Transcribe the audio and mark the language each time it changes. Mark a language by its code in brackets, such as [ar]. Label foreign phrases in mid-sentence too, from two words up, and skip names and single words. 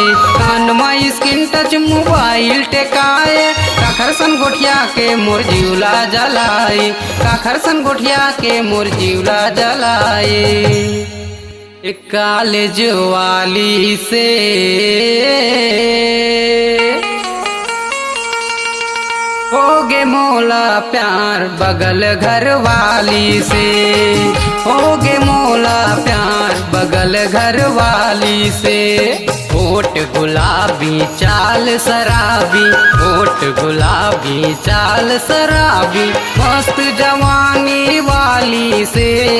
[hne] कान में [en] screen touch mobile [hne] टेकाए, काखर सन गोठिया के मोर जीवला जलाए, काखर सन गोठिया के मोर जीवला जलाए। एक कॉलेज वाली से होगे मोला प्यार बगल घर वाली से, होगे मोला प्यार बगल घर वाली से। होठ गुलाबी चाल शराबी, होठ गुलाबी चाल शराबी, मस्त जवानी वाली से।